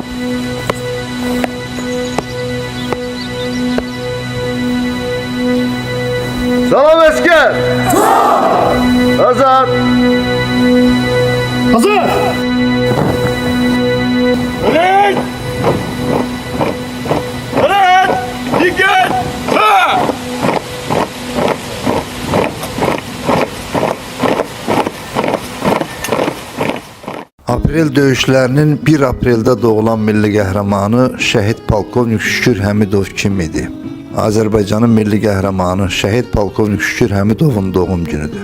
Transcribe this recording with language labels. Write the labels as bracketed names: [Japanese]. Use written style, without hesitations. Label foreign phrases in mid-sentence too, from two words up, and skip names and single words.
[Turkish] Salam asker. Hazır. Hazır. Ölen! Ölen! Dikkat! Ha! [Azerbaijani] Aprel döyüşlərinin 1 apreldə doğulan milli qəhrəmanı şəhid polkovnik Şükür Həmidov kim idi? Azərbaycanın milli qəhrəmanı şəhid polkovnik Şükür Həmidovun doğum günüdür.